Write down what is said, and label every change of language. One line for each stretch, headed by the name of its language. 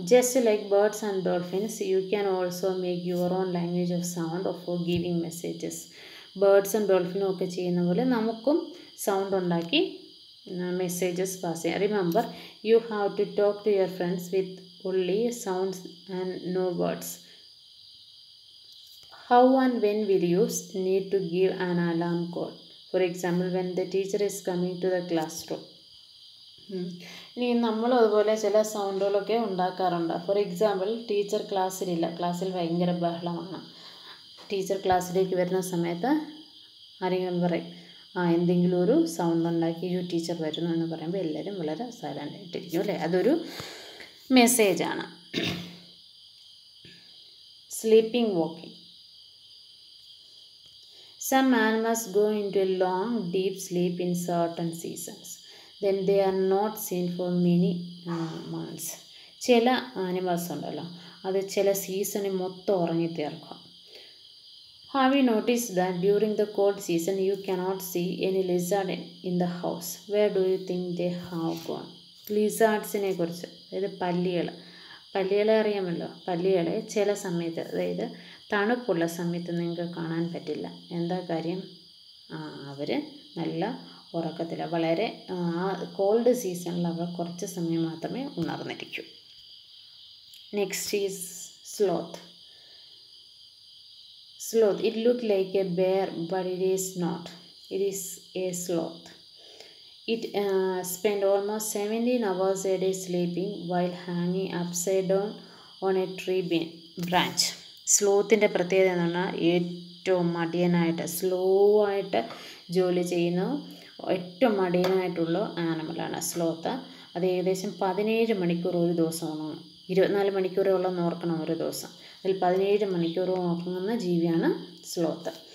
English: Just like birds and dolphins, you can also make your own language of sound for giving messages.
Malayalam: ബേർഡ്സും ഡോൾഫിനും ഒക്കെ ചെയ്യുന്ന പോലെ നമുക്കും sound ഉണ്ടാക്കി messages pass ചെയ്യാം.
English: Remember, you have to talk to your friends with only sounds and no words. How and when will you need to give an alarm call? For example, when the teacher is coming to the classroom.
Malayalam: ഇനി നമ്മളും അതുപോലെ ചില സൗണ്ടുകളൊക്കെ ഉണ്ടാക്കാറുണ്ട്.
English: for example,
Malayalam: teacher ക്ലാസ്സിലില്ല, ക്ലാസ്സിൽ ഭയങ്കര ബഹളമാണ്. Teacher ക്ലാസ്സിലേക്ക് വരുന്ന സമയത്ത് ആരെങ്കിലും പറയും, എന്തെങ്കിലും ഒരു സൗണ്ട് ഉണ്ടാക്കി ടീച്ചർ വരുന്നു എന്ന് പറയുമ്പോൾ എല്ലാവരും വളരെ സൈലൻ്റ് ആയിട്ടിരിക്കും, അല്ലേ? അതൊരു മെസ്സേജാണ്.
English: Sleeping walking. Some animals go into a long, deep sleep in certain seasons. Then they are not seen for many months.
Malayalam: ചില ആനിമൽസ് ഉണ്ടല്ലോ, അത് ചില സീസണിൽ മൊത്തം ഉറങ്ങിത്തീർക്കും. Have you noticed that during the cold season you cannot see any lizard in the house? Where do you think they have gone? ലിസാർഡ്സിനെ കുറിച്ച്, അതായത് പല്ലികളെ അറിയാമല്ലോ. പല്ലികളെ ചില സമയത്ത്, അതായത് തണുപ്പുള്ള സമയത്ത് നിങ്ങൾക്ക് കാണാൻ പറ്റില്ല. എന്താ കാര്യം? അവർ നല്ല ഉറക്കത്തില്ല. വളരെ കോൾഡ് സീസണിൽ അവർ കുറച്ച് സമയം മാത്രമേ ഉണർന്നിരിക്കൂ.
English: Next is sloth. Sloth. It looks like a bear, but it is not. It is a sloth. It spends almost 17 hours a day sleeping while hanging upside down on a tree branch.
Malayalam: സ്ലോത്തിൻ്റെ പ്രത്യേകത എന്ന് പറഞ്ഞാൽ ഏറ്റവും മടിയനായിട്ട്, slow ആയിട്ട് ജോലി ചെയ്യുന്ന ഏറ്റവും മടിയനായിട്ടുള്ള ആനിമലാണ് sloth. അത് ഏകദേശം 17 മണിക്കൂർ ഒരു ദിവസം ഉറങ്ങും. 24 മണിക്കൂറേ ഉള്ളെന്ന് ഓർക്കണം ഒരു ദിവസം. അതിൽ 17 മണിക്കൂർ ഉറങ്ങുന്ന ജീവിയാണ് സ്ലോത്ത്.